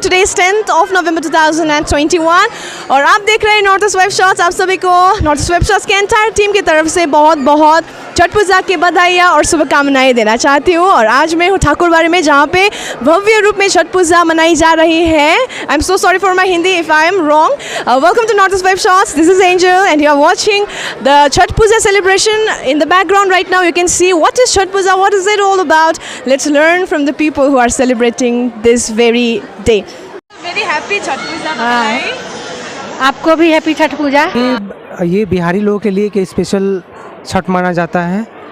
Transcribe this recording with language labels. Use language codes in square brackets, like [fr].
[en] Today is 10th of November 2021 [hi] और आप देख रहे हैं [en] Northeast Web Shots। [hi] आप सभी को Northeast Web Shots के एंटायर टीम की तरफ से बहुत बहुत छठ पूजा की बधाइयाँ और शुभकामनाएं देना चाहती हूँ। और आज मैं हूँ ठाकुरबाड़ी में, जहाँ पे भव्य रूप में छठ पूजा मनाई जा रही है। [en] I am so sorry for my Hindi if I am wrong. Welcome to Northeast Web Shots. This is Angel and you are watching the Chhat Puja celebration. In the background right now you can see what is Chhat Puja, what is it all about. Let's learn from the people who are celebrating this very day. Very happy Chhat Puja bhai. [hi] आपको भी happy Chhath पूजा। ये बिहारी लोगों के लिए एक special Chhath माना जाता है।